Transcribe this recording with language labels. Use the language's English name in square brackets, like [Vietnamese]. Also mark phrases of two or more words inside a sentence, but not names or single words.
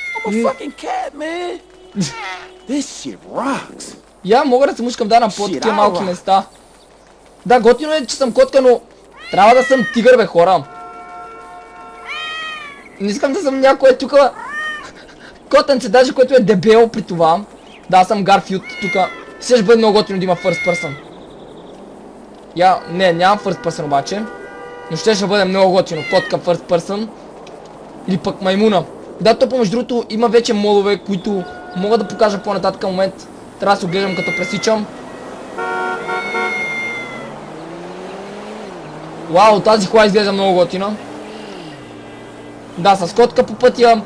[Bulgarian] Я мога да се мушкам да на по-такива малки места. Да, готино е, че съм котка, но трябва да съм тигър, бе, хора. Не искам да съм някое тук котенце, даже което е дебело при това. Да, аз съм Гарфилд тук. Ще бъде много готино да има [English] first person. [Bulgarian] Не, нямам [English] first person [Bulgarian] обаче. Но ще бъде много готино. Котка [English] first person. [Bulgarian] Или пък маймуна. Да, то помежду другото има вече модове, които мога да покажа по-нататък момент. Трябва да се оглеждам като пресичам. Вау, тази кола изглежда много готина. Да, с котка по пътя.